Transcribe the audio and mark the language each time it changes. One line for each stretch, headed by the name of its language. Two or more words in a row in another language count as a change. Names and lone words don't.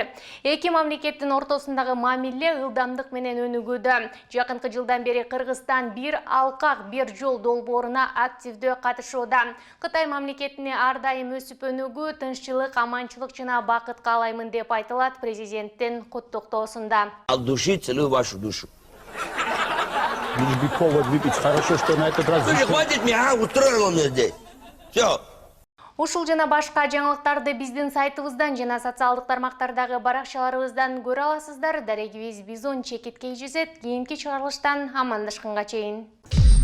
Kyrgyz: Эки мамлекеттин ортосундагы мамиле ылдамдык менен өнүгүүдө. Жакынкы жылдан бери Кыргызстан бир алкак, бир жол долбооруна активдүү катышууда. Кытай мамлекетине ар дайым өсүп өнүгүү, тынччылык, аманчылык жана бакыт каалаймын деп айтылат президенттин куттуктоосунда.
Russian: От души целую вашу душу. Лишь бы повод выпить. Хорошо, что на этот раз... Слушай, хватит меня, устроил меня здесь. Все.
Kyrgyz: Ушул жана башка жаңылыктарды биздин сайтыбыздан жана социалдык тармактардагы баракчаларыбыздан көрө аласыздар. Дарегибиз Бизон чекиткей жүзөт. Кийинки чыгарылыштан амандашканга чейин.